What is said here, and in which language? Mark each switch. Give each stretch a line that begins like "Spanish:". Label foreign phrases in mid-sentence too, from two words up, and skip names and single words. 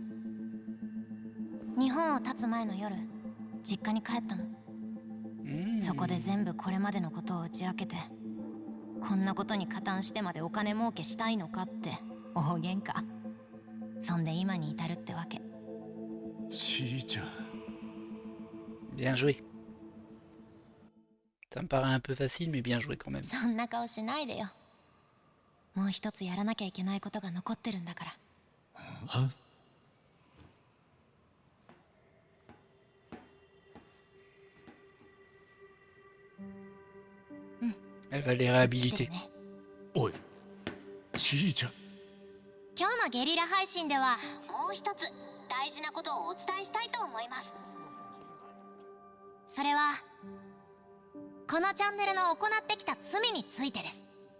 Japanese: 日本を立つ前の夜、実家に帰ったの。そこで全部これまでのことを打ち明けて、こんなことに加担してまでお金儲けしたいのかって大喧嘩。そんで今に至るってわけ。ちいちゃん。
French: Bien joué. Ça me paraît un peu facile, mais bien joué quand même.
Japanese: そんな顔しないでよ。もう一つやらなきゃいけないことが残ってるんだから。は？
French: Elle va les réhabiliter.
Japanese: おい、ちいちゃん。今日のゲリラ配信ではもう一つ大事なことをお伝えしたいと思います。それはこのチャンネルの行ってきた罪についてです。